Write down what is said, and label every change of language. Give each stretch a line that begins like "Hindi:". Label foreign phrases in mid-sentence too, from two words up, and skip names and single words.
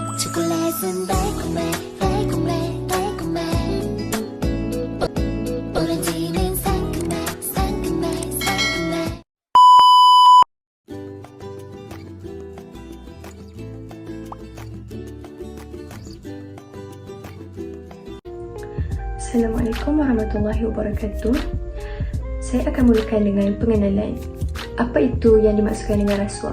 Korean: 초콜릿은 달콤해 달콤해 달콤해 오렌지는 상큼해 상큼해 상큼해.
Arabic: السلام عليكم ورحمة الله وبركاته.
Malay: Saya akan mulakan dengan pengenalan. Apa itu yang dimaksudkan dengan rasuah?